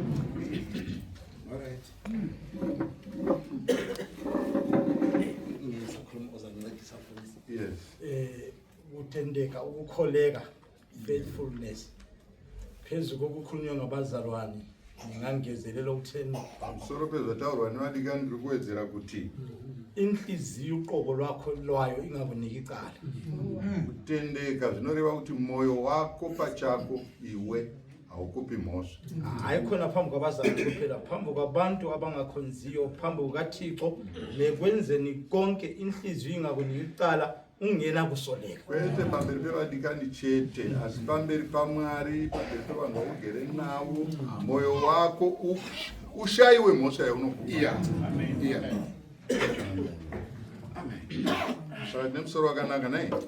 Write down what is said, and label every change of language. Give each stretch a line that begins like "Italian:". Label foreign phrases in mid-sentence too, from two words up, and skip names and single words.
English: Yes.
North Ndebele: Kutendeka, ukukholeka, faithfulness. Phezu kokukhulunywa ngabazalwane, ngingangezelela ukutheni.
Shona: Pamusoro pezvataurwa nevadikani ndiri kuwedzera kuti
North Ndebele: Inhliziyo uqobo lwakho lwayo ingakuniki icala.
Shona: kutendeka zvinoreva kuti mwoyo wako pachako iwe haukupi mhosva.
North Ndebele: Hayi khona phambi kwabazalwane kuphela, phambi kwabantu abangakhonziyo, phambi kukaThixo, nekwenzeni konke inhliziyo ingakuniki icala ungena kusoleka.
Shona: Kwete pamberi pevadikani chete, asi pamberi paMwari, pamberi pevanhu vaugere navo, mwoyo wako ushayiwe mhosva yaunokupa. Saka tine musoro wakanaka nai.